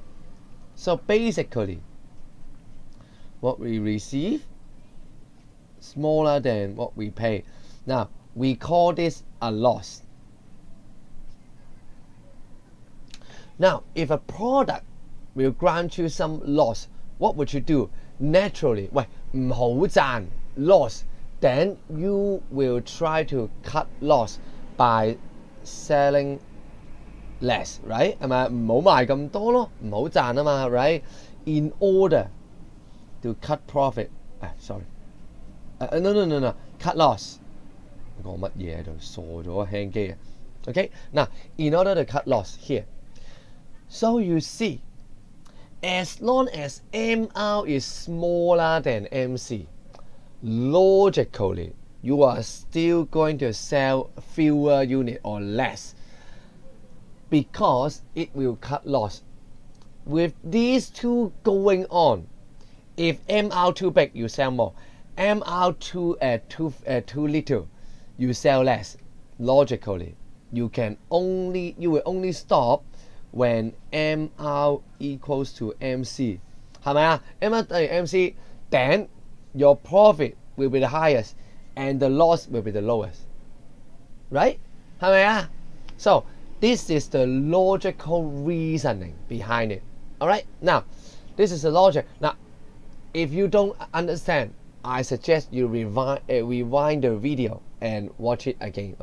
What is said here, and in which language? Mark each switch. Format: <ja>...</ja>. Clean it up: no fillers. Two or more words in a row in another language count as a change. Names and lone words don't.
<en>So basically, what we receive smaller than what we pay. Now, we call this a loss. Now, if a product will grant you some loss, what would you do? Naturally,</en> <yue>喂，唔好賺</yue> <en>loss, then you will try to cut loss by selling less, right?</en> <yue>係咪？唔好賣咁多咯，唔好賺啊嘛 right?</yue> <en>In order to cut profit, sorry, no, cut loss.</en> <yue>講乜嘢喺度？傻咗輕機啊</yue> <en>！Okay, now in order to cut loss here, so you see, as long as MR is smaller than MC, logically you are still going to sell fewer units or less because it will cut loss. With these two going on, if MR too big, you sell more. MR too little, you sell less. Logically, you will only stop when MR equals to MC.</en> <yue>係咪啊</yue> <en>？MR 等於 MC, then your profit will be the highest and the loss will be the lowest. Right?</en> <yue>係咪啊</yue> <en>？So this is the logical reasoning behind it. Alright? Now, this is the logic. Now, if you don't understand, I suggest you rewind the video and watch it again.</en>